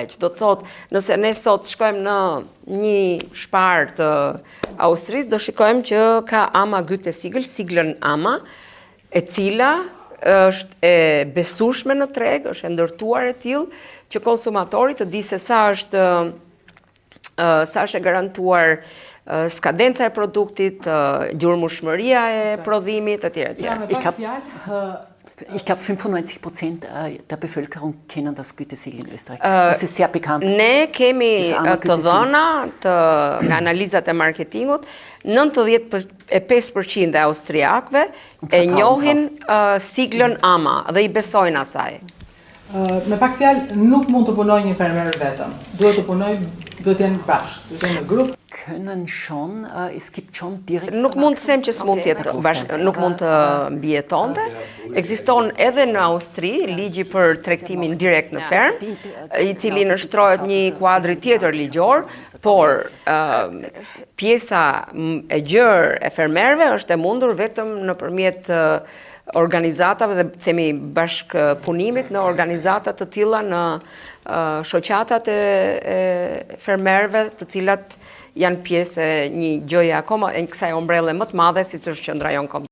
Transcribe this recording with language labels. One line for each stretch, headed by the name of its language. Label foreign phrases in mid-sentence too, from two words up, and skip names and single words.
Albanian: Që do të thotë, nëse ne sot shkojmë në një shpar të Austrisë, do shikojmë që ka AMA Gütesiegel, siglën AMA, e cila është e besueshme në treg, është e ndërtuar e tillë që konsumatori të di se sa është e garantuar skadenca e produktit, gjurmëshmëria e prodhimit, etj.
German: Ich glaube, 95% der Bevölkerung kennen das Gütesiegel in Österreich. Das ist sehr bekannt.
Albanian: Ne kemi të dhëna nga analizat e marketingut, 95% e austriakëve e njohin siglën AMA dhe i besojnë asaj. Me pak fjalë, nuk mund të punojë një fermer vetëm. Duhet të jenë bashkë, duhet të jenë në grup.
German: Können schon, es gibt schon direkt.
Albanian: Nuk mund të them që s'mund të jetë bashkë, nuk mund të mbijetonte. Ekziston edhe në Austri ligji për tregtimin direkt në fermë, i cili nështrohet një kuadri tjetër ligjor, por pjesa e gjerë e fermerëve është e mundur vetëm nëpërmjet organizatave dhe themi bashkëpunimit në organizata të tilla në shoqatat e fermerëve, të cilat janë pjesë e një gjëje akoma e kësaj ombrelle më të madhe siç është Qendra Jon Kombëtare.